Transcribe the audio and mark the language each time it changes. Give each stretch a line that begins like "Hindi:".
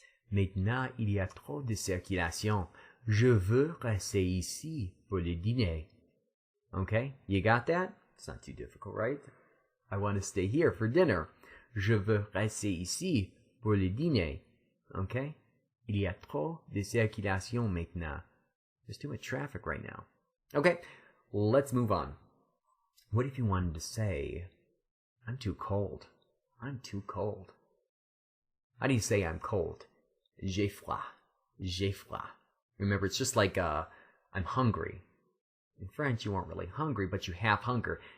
French: Maintenant, il y a trop de circulation. Je veux rester ici pour le dîner.
English: Okay? You got that? It's not too difficult, right? I want to stay here for dinner.
French: Je veux rester ici pour le dîner. Okay? Il y a trop de circulation maintenant.
English: There's too much traffic right now. Okay, let's move on. What if you wanted to say, I'm too cold. I'm too cold. How do you say I'm cold?
French: J'ai froid. J'ai froid.
English: Remember, it's just like I'm hungry. In French, you aren't really hungry, but you have hunger.